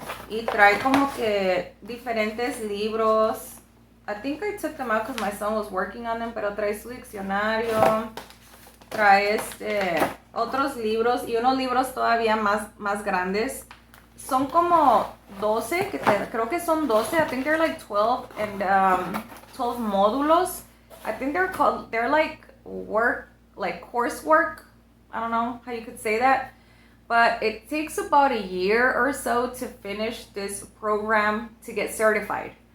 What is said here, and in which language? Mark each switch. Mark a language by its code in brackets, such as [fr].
[es] Y trae como que diferentes libros. [en] I think I took them out because my son was working on them, [es] pero trae su diccionario. Trae otros libros y unos libros todavía más grandes. Son como 12, creo que son 12. [en] I think they're like 12 and 12 módulos. I think they're like coursework. I don't know how you could say that. But it takes about a year or so to finish this program to get certified.